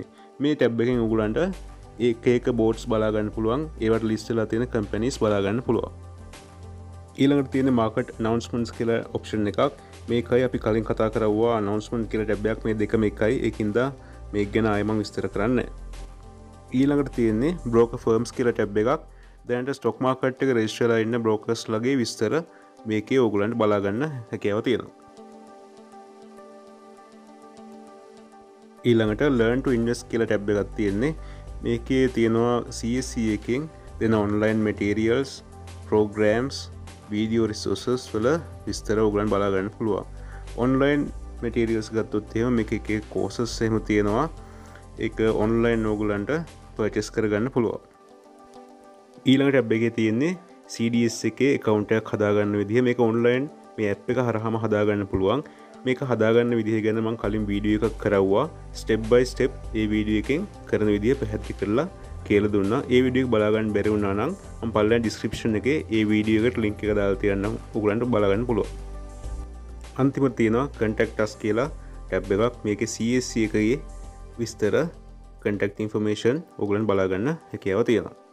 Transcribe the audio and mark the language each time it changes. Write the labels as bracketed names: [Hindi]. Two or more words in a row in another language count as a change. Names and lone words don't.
[Sinhala] මේ tab එකෙන් ඔයගොල්ලන්ට එක එක boards බලා ගන්න පුළුවන්. ඒවට ලිස්ට් වෙලා තියෙන companies බලා ගන්න පුළුවන්. ඊළඟට තියෙන [English] market announcements [Sinhala] කියලා option එකක්. මේකයි අපි කලින් කතා කරවුවා announcement කියලා tab එකක්. මේ දෙකම එකයි. ඒකින්ද මේක ගැන ආයෙ මම විස්තර කරන්නේ නැහැ. ඊළඟට තියෙන්නේ [English] broker firms [Sinhala] කියලා ටැබ් එකක්. දැනට [English] stock market [Sinhala] එක රෙජිස්ටර් වෙලා ඉන්න brokers ලගේ විස්තර මේකේ ඕගලන්ට බලා ගන්න හැකියාව තියෙනවා. ඊළඟට [English] learn to invest [Sinhala] කියලා ටැබ් එකක් තියෙන්නේ. මේකේ තියෙනවා CSC එකෙන් දෙන [English] online materials, programs, video resources [Sinhala] වල විස්තර ඕගලන්ට බලා ගන්න පුළුවන්. [English] online materials [Sinhala] ගත්තොත් එහෙම මේක එක එක courses එහෙම තියෙනවා. ඒක online ඕගලන්ට purchase කරගන්න පුළුවන්. ඊළඟ ටැබ් එකේ තියෙන්නේ CDS එකේ account එකක් හදාගන්න විදිහ. මේක online මේ app එක හරහාම හදාගන්න පුළුවන්. මේක හදාගන්න විදිහ ගැන මම කලින් වීඩියෝ එකක් කරවුවා. [English] step by step [Sinhala] ඒ වීඩියෝ එකෙන් කරන විදිහ පැහැදිලි කරලා කියලා දුන්නා. ඒ වීඩියෝ එක බලා ගන්න බැරි වුණා නම් මම පල්ලෙහා description එකේ ඒ වීඩියෝ එකට link එක දාලා තියන්නම්. ඔයගලන්ට බලා ගන්න පුළුවන්. අන්තිමට තියෙනවා [English] contact us [Sinhala] කියලා ටැබ් එකක්. මේකේ CSC එකේ විස්තර [English] contact information [Sinhala] ඔයගලන් බලා ගන්න හැකියාව තියෙනවා.